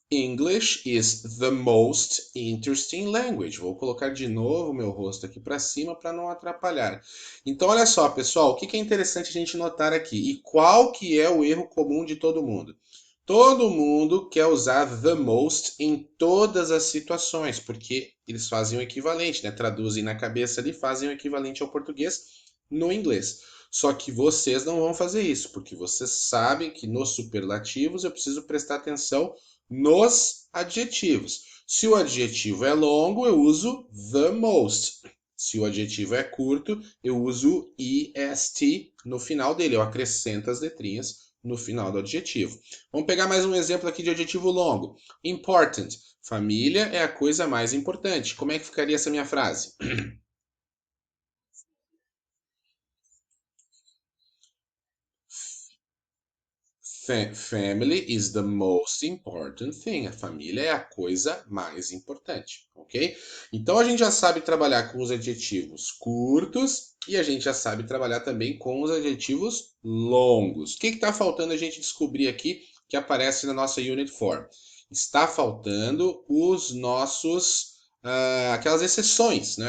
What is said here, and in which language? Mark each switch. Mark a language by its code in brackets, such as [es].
[en] English is the most interesting language. [pt] Vou colocar de novo meu rosto aqui para cima para não atrapalhar. Então, olha só, pessoal, o que é interessante a gente notar aqui? E qual que é o erro comum de todo mundo? Todo mundo quer usar the most em todas as situações, porque eles fazem o equivalente, né? Traduzem na cabeça ali, fazem o equivalente ao português no inglês. Só que vocês não vão fazer isso, porque vocês sabem que nos superlativos eu preciso prestar atenção nos adjetivos. Se o adjetivo é longo, eu uso the most. Se o adjetivo é curto, eu uso est no final dele. Eu acrescento as letrinhas no final do adjetivo. Vamos pegar mais um exemplo aqui de adjetivo longo. Important. Família é a coisa mais importante. Como é que ficaria essa minha frase? [en] Family is the most important thing. [pt] A família é a coisa mais importante, ok? Então a gente já sabe trabalhar com os adjetivos curtos e a gente já sabe trabalhar também com os adjetivos longos. O que está faltando a gente descobrir aqui que aparece na nossa Unit 4? Está faltando os nossos, aquelas exceções, né?